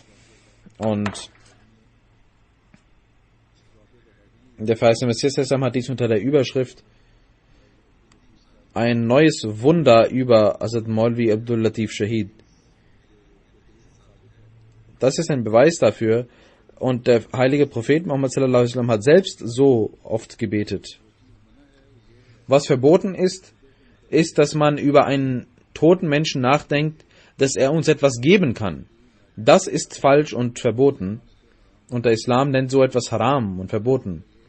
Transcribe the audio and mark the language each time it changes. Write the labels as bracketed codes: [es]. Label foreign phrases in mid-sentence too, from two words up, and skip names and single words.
[de] Und der verheißene Messias hat dies unter der Überschrift ein neues Wunder über Hazrat Maulvi Abdul Latif Shahid. Das ist ein Beweis dafür. Und der heilige Prophet Muhammad [ar] sallallahu alaihi wasallam [de] hat selbst so oft gebetet. Was verboten ist, ist, dass man über einen toten Menschen nachdenkt, dass er uns etwas geben kann. Das ist falsch und verboten. Und der Islam nennt so etwas haram und verboten.